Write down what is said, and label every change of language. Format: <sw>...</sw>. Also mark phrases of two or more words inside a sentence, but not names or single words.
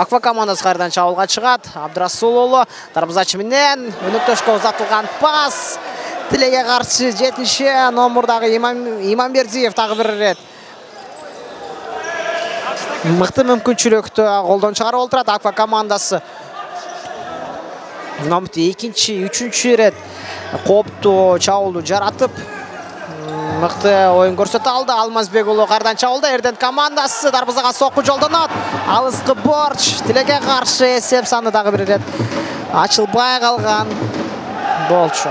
<ky>Акфа командасы кайрадан чабуулга чыгат. Абдрасулуулу дарбазачы менен өнөктөшкө узатылган пас. Тилеке каршы 7-ші номердагы Иманбердиев дагы бир ирет мыкты мүмкүнчүлүктү колдон чыгарып отурат. Акфа командасы Намты 2-ші, 3-ші рет кооптуу чабуулду жаратып мыкты оюн көрсөтө алды. Алмазбек уулу кардан чабуулда. Эрден командасы дарбазага сокку жолдонот. Алыскы борч тилеке каршы эсеп саны дагы бир рет ачылбай калган болчу.</ky>